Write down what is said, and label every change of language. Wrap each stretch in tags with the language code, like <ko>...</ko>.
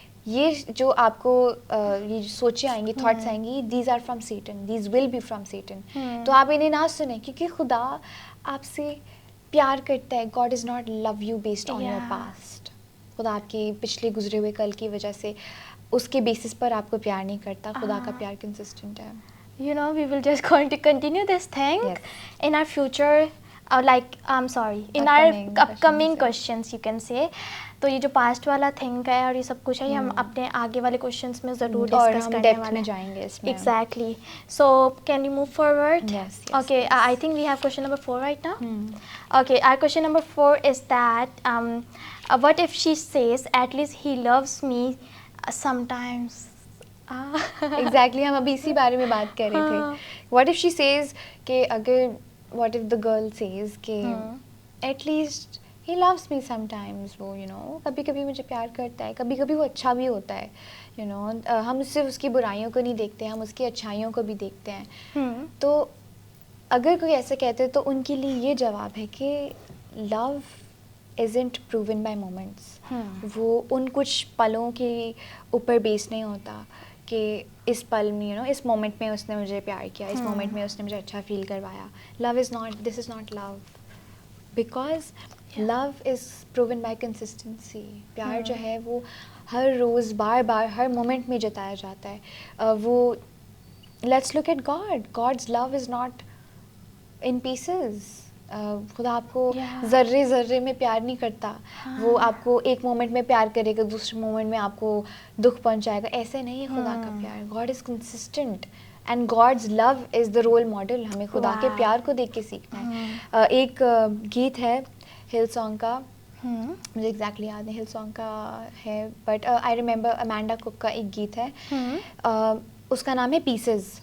<ur>یہ جو آپ کو یہ سوچیں آئیں گی, تھاٹس آئیں گی,</ur> <en>These are from Satan, these will be from Satan.</en> <ur>تو آپ انہیں نہ سنیں, کیونکہ خدا آپ سے پیار کرتا ہے.</ur> <en>God is not love you based on your past.</en> <ur>خدا آپ کے پچھلے گزرے ہوئے کل کی وجہ سے اس کے بیسس پر آپ کو پیار نہیں کرتا. خدا کا پیار کنسسٹنٹ ہے.</ur> <en>You know, we will just going to continue this thing in our future, like, I'm sorry, in our upcoming questions you can say.</en> <ur>تو یہ جو پاسٹ والا تھنگ ہے اور یہ سب کچھ ہے, یہ ہم اپنے آگے والے کوشچنس میں ضرور ڈسکس کرنے والے ہیں. جائیں گے اس میں.</ur> <en>Exactly. So can you move forward? Okay, I think we have question number 4 right now. Okay, our question number 4 is that what if she says at least he loves me sometimes.</en> <ur>Exactly, ہم ابھی اسی بارے میں بات کر رہے تھے.</ur> <en>what if she says</en> <ur>کہ اگر</ur> <en>what if the girl says</en> <ur>کہ</ur> <en>at least he loves me sometimes,</en> <ur>وہ یو نو کبھی کبھی مجھے پیار کرتا ہے, کبھی کبھی وہ اچھا بھی ہوتا ہے. یو نو ہم صرف اس کی برائیوں کو نہیں دیکھتے, ہم اس کی اچھائیوں کو بھی دیکھتے ہیں. تو اگر کوئی ایسا کہتے تو ان کے لیے یہ جواب ہے کہ</ur> <en>Love isn't proven by moments.</en> <ur>وہ ان کچھ پلوں کے اوپر بیس نہیں ہوتا کہ اس پل میں یو نو اس مومنٹ میں اس نے مجھے پیار کیا, اس مومنٹ میں اس نے مجھے اچھا فیل کروایا.</ur> <en>Love is not, this is not love, because love is proven by consistency.</en> <ur>پیار جو ہے وہ ہر روز بار بار ہر مومنٹ میں جتایا جاتا ہے.</ur> <en>وہ let's look at God, God's love is not in pieces.</en> <ur>خدا آپ کو ذرے ذرے میں پیار نہیں کرتا. وہ آپ کو ایک مومنٹ میں پیار کرے گا, دوسرے مومنٹ میں آپ کو دکھ پہنچائے گا. ایسے نہیں ہے خدا کا پیار.</ur> <en>God is consistent and God's love is the role model.</en> <ur>ہمیں خدا کے پیار کو دیکھ کے سیکھنا ہے. ایک گیت ہے ہل سانگ کا, مجھے ایگزیکٹلی یاد نہیں ہل سانگ کا ہے,</ur> <en>but I remember</en> <ur>امینڈا کک کا ایک گیت ہے, اس کا نام ہے پیسز.</ur>